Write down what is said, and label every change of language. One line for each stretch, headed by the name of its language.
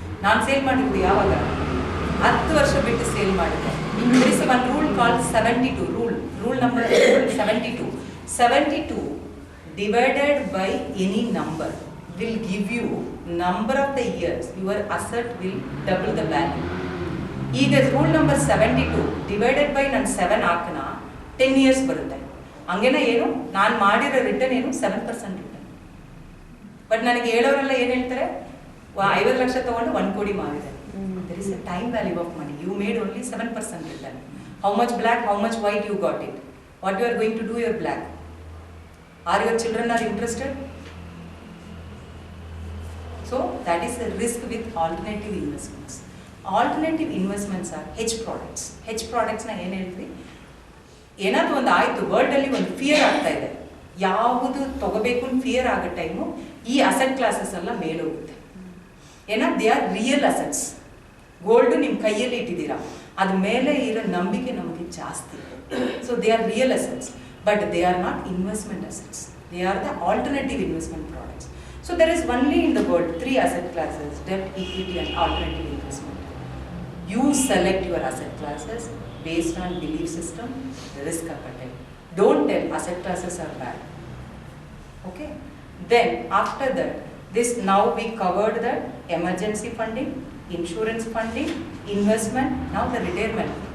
Kannada: ನಾನು ಸೇಲ್ ಮಾಡಿದ್ದು ಯಾವಾಗ? 10 ವರ್ಷ ಬಿಟ್ಟು ಸೇಲ್ ಮಾಡಿದೆ.
English: There is one rule called 72 rule. Rule number 72. 72 divided by any number will give you number of the years your asset will double the value.
Kannada: ಈಗ rule number 72 divided by ನಾನು 7 ಹಾಕನ 10 years ಬರುತ್ತೆ. ಹಂಗೇನ ಏನು ನಾನು ಮಾಡಿರೋ return ಏನು 7% return. But ನನಗೆ ಹೇಳೋರೆಲ್ಲ ಏನು ಹೇಳ್ತಾರೆ 50 ಲಕ್ಷ ತಗೊಂಡು 1 ಕೋಟಿ ಮಾರಿದೆ.
English: There is a time value of money. You made only 7% return. How much black, how much white you got it? What you are going to do your black? Are your children are interested? So that is the risk with alternative investments. Alternative investments are hedge products.
Kannada: Hedge products na ಏನು ಹೇಳ್ತೀವಿ, ಏನಾದರೂ ಒಂದು ಆಯಿತು ವರ್ಲ್ಡಲ್ಲಿ ಒಂದು fear ಆಗ್ತಾ ಇದೆ, ಯಾವುದು ತಗೋಬೇಕು ಅಂತ ಫಿಯರ್ ಆಗೋ ಟೈಮು ಈ ಅಸೆಟ್ ಕ್ಲಾಸಸ್ ಎಲ್ಲ ಮೇಲೋಗುತ್ತೆ.
English: ಏನ they are real assets.
Kannada: Gold ನಿಮ್ಮ ಕೈಯಲ್ಲಿ ಇಟ್ಟಿದ್ದೀರಾ, ಅದ ಮೇಲೆ ಇರೋ ನಂಬಿಕೆ ನಮಗೆ ಜಾಸ್ತಿ.
English: So they are real assets, but they are not investment assets. They are the alternative investment products. So there is only in the world 3 asset classes: debt, equity and alternative investment. You select your asset classes based on belief system, risk appetite. Don't tell asset classes are bad. Okay? Then after that, this now we covered the emergency funding, insurance funding, investment, now the retirement.